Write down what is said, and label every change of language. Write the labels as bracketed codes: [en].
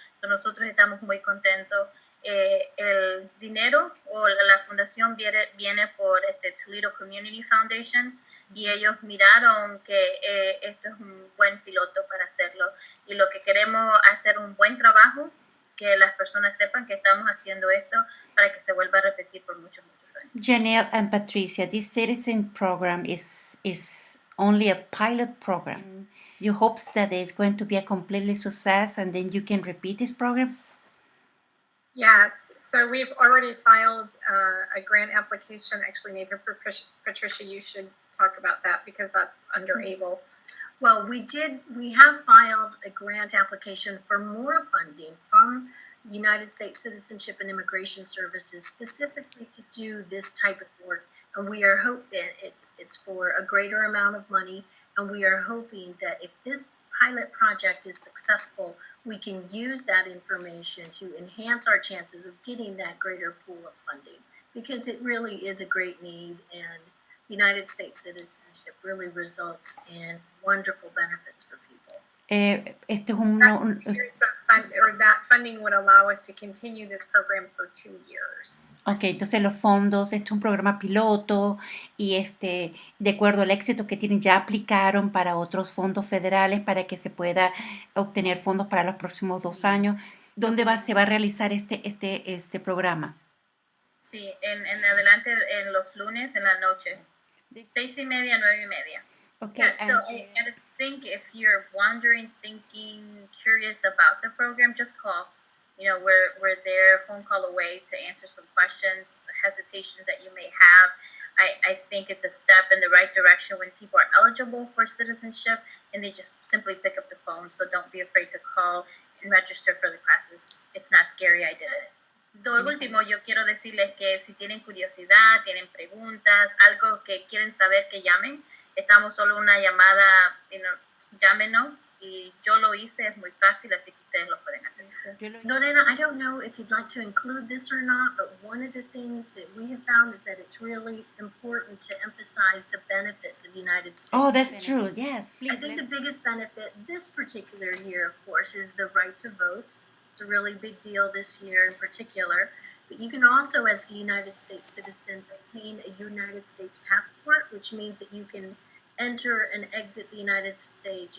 [es] Entonces, nosotros estamos muy contentos. El dinero o la fundación viene por Toledo Community Foundation, y ellos miraron que esto es un buen piloto para hacerlo, y lo que queremos hacer un buen trabajo, que las personas sepan que estamos haciendo esto para que se vuelva a repetir por muchos años. [en] Janelle and Patricia, this citizen program is only a pilot program. You hope that it's going to be a completely success and then you can repeat this program? Yes, so we've already filed a grant application. Actually, maybe Patricia, you should talk about that because that's under ABLE. Well, we have filed a grant application for more funding from United States Citizenship and Immigration Services, specifically to do this type of work. And we are hoping it's for a greater amount of money. And we are hoping that if this pilot project is successful, we can use that information to enhance our chances of getting that greater pool of funding, because it really is a great need, and United States citizenship really results in wonderful benefits for people. That funding would allow us to continue this program for 2 years. [es] Ok, entonces los fondos, este es un programa piloto y de acuerdo al éxito que tienen, ya aplicaron para otros fondos federales para que se pueda obtener fondos para los próximos 2 años. ¿Dónde se va a realizar este programa? Sí, en Adelante, en los lunes en la noche, 6:30 a 9:30. [en] Okay, Yeah, so I think if you're wondering, thinking, curious about the program, just call. You know, we're there, a phone call away, to answer some questions, hesitations that you may have. I think it's a step in the right direction when people are eligible for citizenship and they just simply pick up the phone. So don't be afraid to call and register for the classes. It's not scary, I did it. [es] Lo último, yo quiero decirles que si tienen curiosidad, tienen preguntas, algo que quieren saber, que llamen. Estamos solo una llamada, llámenos, y yo lo hice, es muy fácil, así que ustedes lo pueden hacer. [en] Lorena, I don't know if you'd like to include this or not, but one of the things that we have found is that it's really important to emphasize the benefits of United States. Oh, that's true. Yes, please. I think the biggest benefit this particular year, of course, is the right to vote. It's a really big deal this year in particular. But you can also, as a United States citizen, obtain a United States passport, which means that you can enter and exit the United States.